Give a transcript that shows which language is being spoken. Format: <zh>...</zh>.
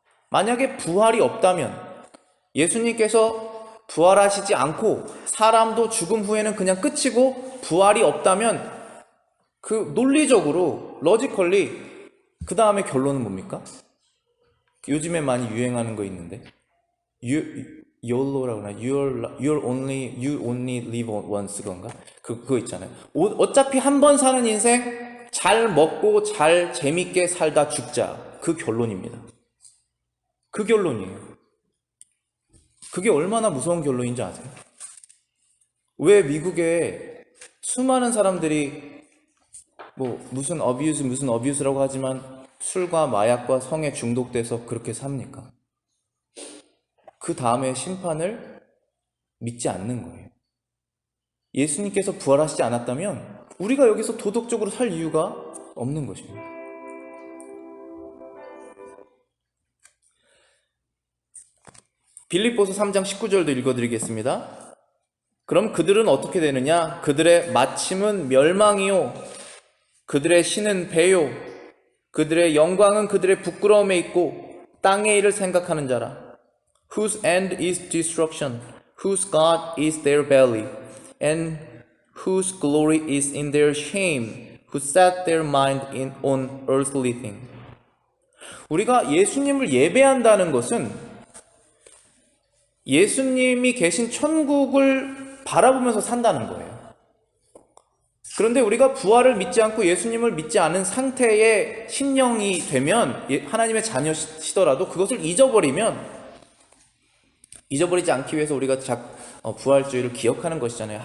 <ko>만약에 부활이 없다면, 예수님께서 부활하시지 않고 사람도 죽음 후에는 그냥 끝이고 부활이 없다면, 그 논리적으로 러지컬리 그 다음에 결론은 뭡니까? 요즘에 많이 유행하는 거 있는데 YOLO라고 하나?</ko> <en>You only live once</en> <ko>그건가? 그거 있잖아요. 어차피 한 번 사는 인생 잘 먹고 잘 재밌게 살다 죽자. 그 결론입니다. 그 결론이에요. 그게 얼마나 무서운 결론인지 아세요? 왜 미국에 수많은 사람들이 무슨 어뷰스라고 하지만 술과 마약과 성에 중독돼서 그렇게 삽니까? 그 다음에 심판을 믿지 않는 거예요. 예수님께서 부활하시지 않았다면 우리가 여기서 도덕적으로 살 이유가 없는 것입니다. 빌립보서 3장 19절도 읽어드리겠습니다. 그럼 그들은 어떻게 되느냐? 그들의 마침은 멸망이요, 그들의 신은 배요, 그들의 영광은 그들의 부끄러움에 있고 땅의 일을 생각하는 자라.</ko> <en>Whose end is destruction, whose God is their belly, and whose glory is in their shame, who set their mind on earthly things.</en> <ko>우리가 예수님을 예배한다는 것은 예수님이 계신 천국을 바라보면서 산다는 거예요. 그런데 우리가 부활을 믿지 않고 예수님을 믿지 않은 상태의 심령이 되면, 하나님의 자녀시더라도 그것을 잊어버리지 않기 위해서 우리가 부활주의를 기억하는 것이잖아요.</ko>